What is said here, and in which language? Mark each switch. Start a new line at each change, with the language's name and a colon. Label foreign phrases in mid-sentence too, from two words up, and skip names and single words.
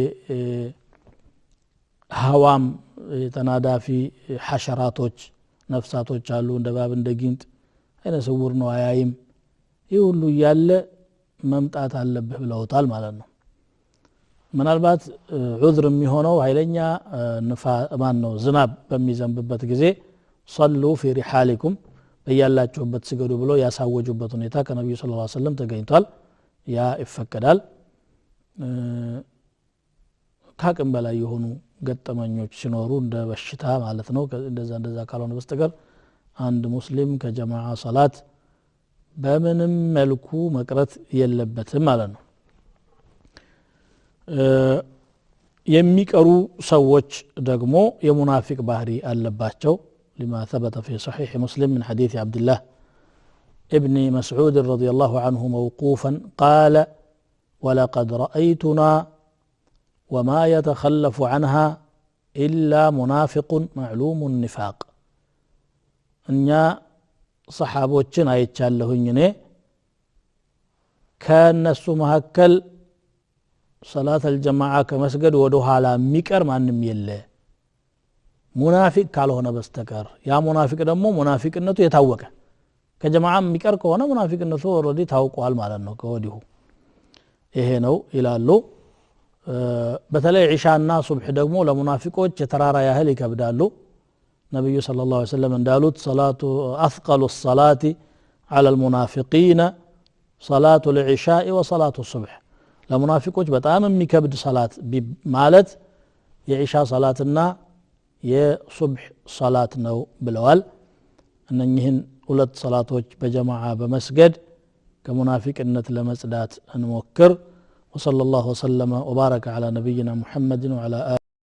Amharic: ሀዋም ተናዳፊ ሐሸራቶች ነፍሳቶች አሉ እንደ ባብ እንደ ጊንጥ አይነ ስውር ነው አያይም ይሁሉ ያለ መምጣት አለብህ ብለውታል ማለት ነው ምናልባት ዑዝር የሚሆነው ኃይለኛ ማን ነው ዝናብ በሚዘንብበት ጊዜ
Arabic: صلوا في رحالكم
Amharic: በያላችሁበት ስገዱ ብሎ ያሳወጁበት ሁኔታ ከነብዩ
Arabic: صلى الله عليه وسلم
Amharic: ተገኝቷል ያ ይፈቀዳል ካቅም በላይ የሆኑ ገጠመኞች ሲኖሩ እንደ በሽታ ማለት ነው እንደዛ ካልሆነ በስተቀር አንድ ሙስሊም ከጀማዓ ሶላት በምንም መልኩ መቅረት የለበትም ማለት ነው የሚቀሩ ሰዎች ደግሞ የሙናፊቅ ባህሪ አለባቸው
Arabic: لما ثبت في صحيح مسلم من حديث عبد الله ابن مسعود رضي الله عنه موقوفا قال ولقد رأيتنا وما يتخلف عنها إلا منافق معلوم النفاق
Amharic: እኛ ሰሓቦችን አይቻለሁኝ እኔ ከነሱ መሐከል ሰላት الجماعه ከመስገድ ወደ ኋላ የሚቀር ማንም የለ ሙናፊቅ ካልሆነ በስተቀር ያ ሙናፊቅ ደግሞ ሙናፊቅነቱ የታወቀ ከጀማዓ የሚቀር ከሆነ ሙናፊቅነቱ ኦሬዲ ታውቋል ማለት ነው ከወዲሁ ይሄ ነው ይላሉ በተለይ ዒሻና ሱብህ ደግሞ ለሙናፊቆች የተራራ ያህል ይከብዳሉ ነብዩ
Arabic: صلى الله عليه وسلم
Amharic: እንዳሉት ሰላቱ አثقل
Arabic: الصلاه على المنافقين صلاه العشاء وصلاه الصبح
Amharic: ለሙናፊቆች በጣም የሚከብድ ሰላት ማለት የዒሻ ሰላትና የሱብህ ሰላት ነው ብለዋል እነኚህን ሁለት ሰላቶች በጀማዓ በመስገድ ከሙናፊቅነት ለመጽዳት እንሞክር
Arabic: وصلى الله وسلم وبارك على نبينا محمد وعلى